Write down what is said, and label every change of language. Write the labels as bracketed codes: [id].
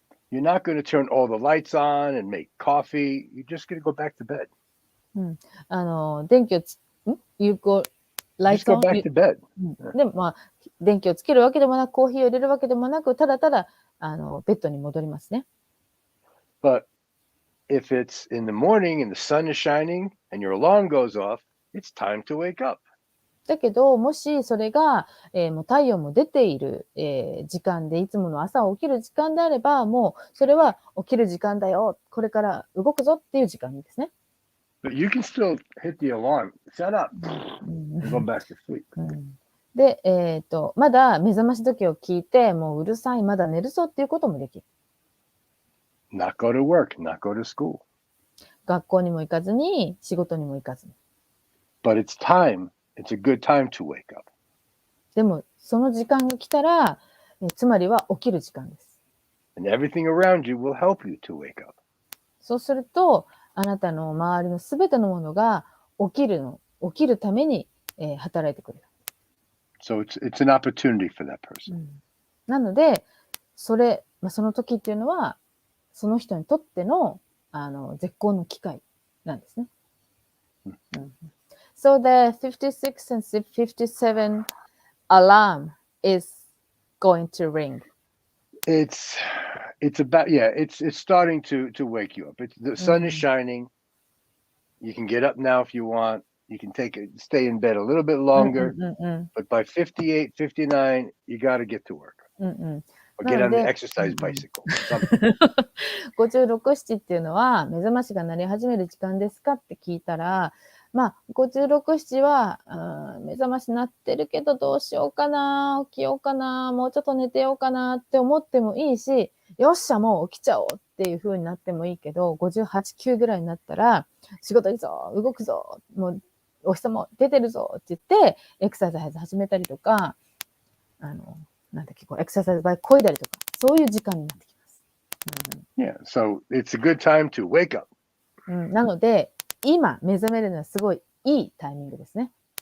[en] You're not going to turn all the lights on and make coffee. You're just going to go back to bed. [ja] 電気を有効、ライ [en] Just ト go back to bed. [ja] で、まあ、電気をつけるわけでもなく、コーヒーを入れるわけでもなく、ただただ、ベッドに戻りますね。 [en] But if it's in the morning and the sun is shining and your alarm goes off, it's time to wake up. [ja] だけど、もしそれが、もう太陽も出ている、時間で、いつもの朝起きる時間であれば、もうそれは起きる時間だよ。これから動くぞっていう時間ですね。 [en] But you can still hit the alarm. Shut up. And go back to sleep. [ja] で、まだ目覚まし時計を聞いて、もううるさい、まだ寝るぞっていうこともできる。 [en] Not go to work, not go to school. [ja] 学校にも行かずに、仕事にも行かずに。 [en] But it's time. It's a good time to wake up. [ja] でも、その時間が来たら、つまりは起きる時間です。 [en] And everything around you will help you to wake up. [ja] そうすると、あなたの周りのすべてのものが起きるために、働いてくれる。 [en] So it's an opportunity for that person. [ja] なので、その時っていうのは、その人にとっての、絶好の機会なんですね。 [en] So the 56 and 57 alarm is going to ring. It's about it's starting to wake you up. The sun is shining. You can get up now if you want. You can stay in bed a little bit longer. But by 58, 59, you got to get to work. Or get on the exercise bicycle. [ja] 56、7っていうのは目覚ましが鳴り始める時間ですかって聞いたら、まあ、56、7は、目覚まし鳴ってるけどどうしようかな、起きようかな、もうちょっと寝てようかなって思ってもいいし、よっしゃ、もう起きちゃおうっていう風になってもいいけど、58、9ぐらいになったら、仕事行くぞ、動くぞ、もうお日様出てるぞって言って、エクササイズ始めたりとか、なんだっけ、エクササイズバイク漕いだりとか、そういう時間になってきます。 [en] Yeah, so it's a good time to wake up. [ja] なので、今目覚めるのはすごいいいタイミングですね。